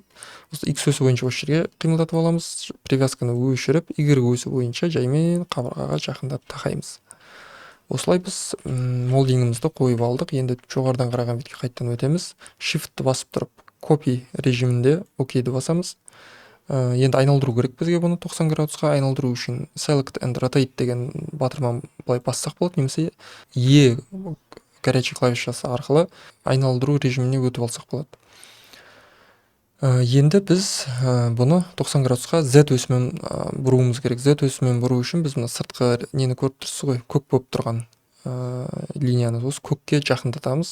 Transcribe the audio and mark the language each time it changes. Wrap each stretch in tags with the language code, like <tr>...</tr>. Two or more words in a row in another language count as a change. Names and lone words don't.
<kk>X өсі бойынша осы жерге қимылдатып аламыз, привязканы өшіріп, Y өсі бойынша жаймен қабырғаға жақындатып тақаймыз. Осылай біз молдингімізді қойып алдық. Енді жоғарыдан қараған бетке қайттан өтеміз. Shift-ті басып тұрып, copy режимінде OK-ді басамыз. Енді айналдыру керек бізге бұны 90 градусқа айналдыру үшін</kk> <en>select and rotate</en> <kk>деген батырман былай бассақ болады, немесе E горячий клавишасы арқылы айналдыру режиміне өтіп алсақ болады. Енді біз бұны 90 градусқа Z өсімен бұруымыз керек. Z өсімен бұру үшін біз мына сыртқы нені көріп тұрсыз ғой, көк болып тұрған линияны осы көкке жақындатамыз.</kk>